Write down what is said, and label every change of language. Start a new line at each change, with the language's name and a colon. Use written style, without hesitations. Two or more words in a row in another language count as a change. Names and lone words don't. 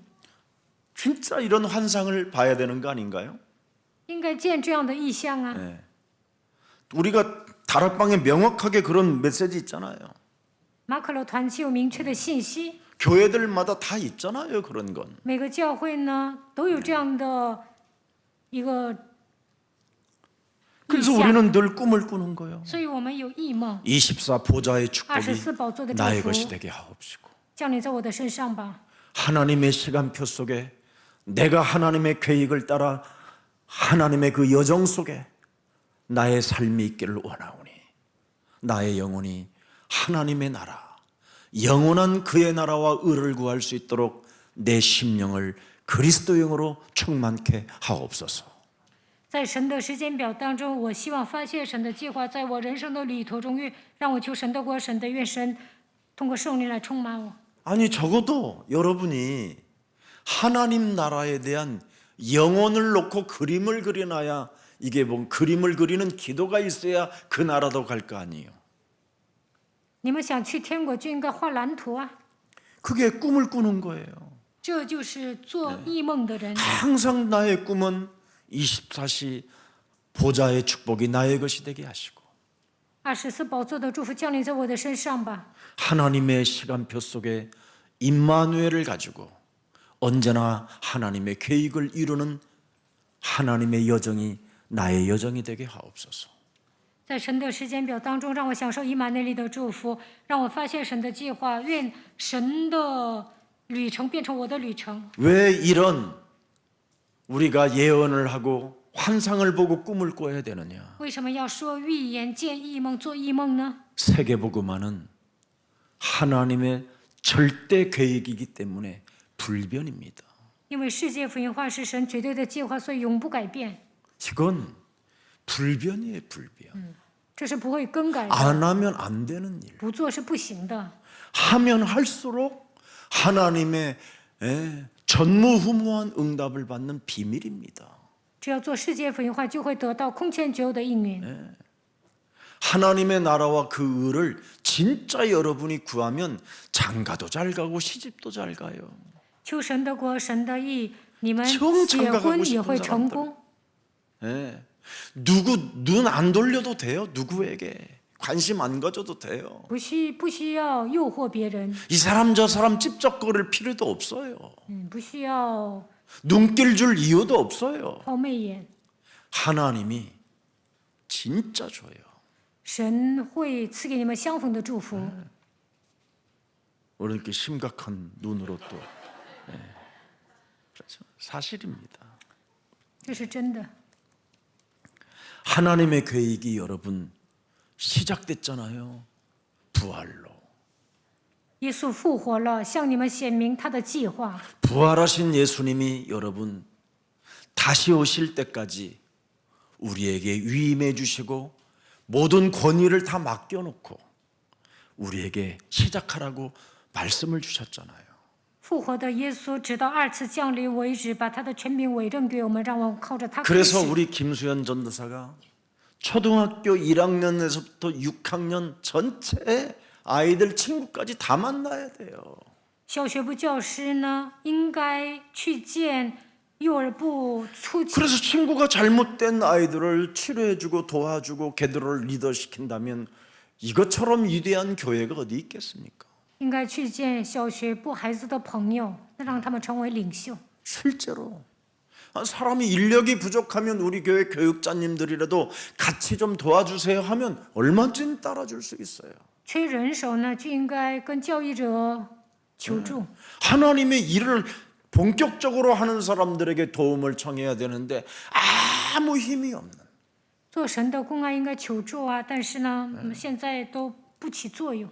Korean: 진짜 이런 환상을 봐야 되는 거 아닌가요?
Chinese: 应该见这样的异象啊！
Korean: 네. 우리가 다락방에 명확하게 그런 메시지 있잖아요.
Chinese: 马可楼团契有明确的信息，
Korean: 교회들마다 다 있잖아요. 그런 건.
Chinese: 每个教会呢都有这样的一个异
Korean: 그래서
Chinese: 象，
Korean: 우리는 늘 꿈을 꾸는 거예요.
Chinese: 所以我们有异梦。
Korean: 24 보좌의
Chinese: 24
Korean: 축복이
Chinese: 宝座的祝
Korean: 나의
Chinese: 福
Korean: 것이 되게 하옵시고
Chinese: 降临在我的身上吧。
Korean: 하나님의 시간표 속에 내가 하나님의 계획을 따라 하나님의 그 여정 속에 나의 삶이 있기를 원하오니 나의 영혼이 하나님의 나라 영원한 그의 나라와 의를 구할 수 있도록 내 심령을 그리스도 영으로 충만케 하옵소서.
Chinese: 在神的时间表当中，我希望发现神的计划在我人生的旅途中，让我求神的国、神的愿神通过圣灵来充满我。
Korean: 아니 적어도 여러분이 하나님 나라에 대한 영혼을 놓고 그림을 그려놔야 이게 뭐 그림을 그리는 기도가 있어야 그 나라도 갈 거 아니에요.
Chinese: 你们想去天国，就应该画蓝图啊！
Korean: 그게 꿈을 꾸는 거예요.
Chinese: 这就是做异梦的人。
Korean: 항상 나의 꿈은 24시 보좌의 축복이 나의 것이 되게 하시고
Chinese: 24 宝座的祝福降临在我的身上吧。
Korean: 하나님의 시간표 속에 임마누엘을 가지고 언제나 하나님의 계획을 이루는 하나님의 여정이 나의 여정이 되게 하옵소서.
Chinese: 在神的时间表当中，让我享受以马内利的祝福，让我发现神的计划，愿神的旅程变成我的旅程。
Korean: 왜 이런 우리가 예언을 하고 환상을 보고 꿈을 꿔야 되느냐?
Chinese: 为什么要说预言、见异梦、做异梦呢？
Korean: 세계복음화는 하나님의 절대 계획이기 때문에 불변입니다.
Chinese: 因为世界福音化是神绝对的计划，所以永不改变，
Korean: 이건 불변이에요, 불변.
Chinese: 这是不会更改的。
Korean: 안 하면 안 되는 일.
Chinese: 不做是不行的。
Korean: 하면 할수록 하나님의 전무후무한 응답을 받는 비밀입니다.
Chinese: 只要做世界福音化，就会得到空前绝后的应允。
Korean: 하나님의 나라와 그 의를 진짜 여러분이 구하면 장가도 잘 가고 시집도 잘 가요.
Chinese: 求神的国、神的义，你们
Korean: 정
Chinese: 结
Korean: 장가
Chinese: 婚
Korean: 가고
Chinese: 也
Korean: 싶은
Chinese: 会成
Korean: 사람들.
Chinese: 功。
Korean: 예. 누구 눈 안 돌려도 돼요. 누구에게 관심 안 가져도 돼요.
Chinese: 不需要诱惑别人，
Korean: 이 사람 저 사람 찝쩍거릴 필요도 없어요.
Chinese: 不需要
Korean: 눈길 줄 이유도 없어요.
Chinese: 抛媚眼。
Korean: 하나님이 진짜 줘요.
Chinese: 神会赐给你们相逢的祝福。
Korean: 오늘 이렇게 심각한 눈으로 또 그렇죠. 사실입니다.
Chinese: 这是真的。
Korean: 하나님의 계획이 여러분 시작됐잖아요. 부활로.
Chinese: 耶稣复活了，向你们显明他的计划。
Korean: 부활하신 예수님이 여러분 다시 오실 때까지 우리에게 위임해 주시고 모든 권위를 다 맡겨놓고 우리에게 시작하라고 말씀을 주셨잖아요.
Chinese: 复活的耶稣直到二次降临为止，把他的权柄委任给我们，让我们靠着他开
Korean: 그래서
Chinese: 始。
Korean: 우리 김수현 전도사가 초등학교 1학년에서부터 6학년 전체 아이들 친구까지 다 만나야 돼요.
Chinese: 小学部教师呢，应该去见幼儿部初级。
Korean: 그래서 친구가 잘못된 아이들을 치료해주고 도와주고 걔들을 리더시킨다면 이것처럼 위대한 교회가 어디 있겠습니까?
Chinese: 应该去见小学部孩子的朋友，让他们成为领袖。
Korean: 실제로 사람이 인력이 부족하면 우리 교회 교육자님들이라도 같이 좀 도와주세요 하면 얼마든지 따라줄 수 있어요.
Chinese: 缺人手呢，就应该跟教育者求助。
Korean: 하나님의 일을 본격적으로 하는 사람들에게 도움을 청해야 되는데 아무 힘이 없는
Chinese: 做神的公安应该求助啊，但是呢，现在都不起作用。